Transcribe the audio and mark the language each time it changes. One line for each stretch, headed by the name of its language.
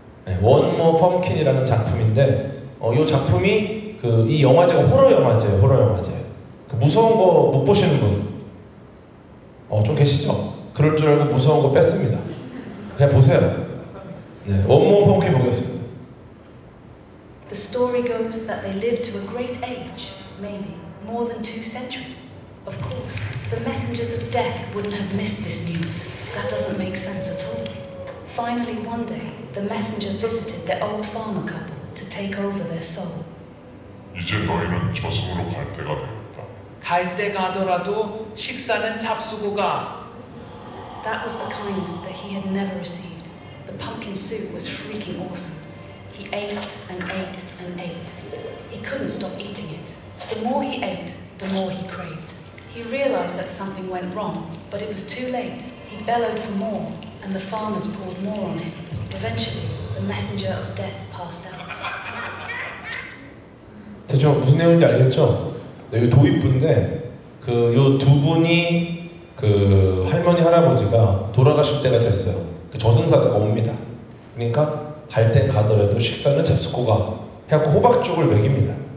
Korean: 네, 원모 펌킨이라는 작품인데 이 작품이 이 영화제가 호러 영화제예요. 호러 영화제. 그 무서운 거 못 보시는 분 좀 계시죠? 그럴 줄 알고 무서운 거 뺐습니다. 그냥 보세요. 네, 원모 펌킨 보겠습니다.
English: The story goes that they lived to a great age, maybe more than 2 centuries. Of course, the messengers of death wouldn't have missed this news. That doesn't make sense at all. Finally, one day, the messenger visited the old farmer couple to take over their soul.
Korean: 이제 너희는 저승으로 갈 때가 되었다. 갈 때 가더라도 식사는 잡수고 가.
English: That was the kindness that he had never received. The pumpkin soup was freaking awesome. He ate and ate and ate. He couldn't stop eating it. The more he ate, the more he craved. He realized that something went wrong, but it was too late. He bellowed for more, and the farmers poured more on him. Eventually, the messenger of death passed out.
Korean: 대충 무슨 내용인지 알겠죠? 네, 이 도입부인데 요 두 분이 할머니 할아버지가 돌아가실 때가 됐어요. 저승사자가 옵니다. 그러니까 갈 땐 가더라도 식사는 잡수고 가 해갖고 호박죽을 먹입니다.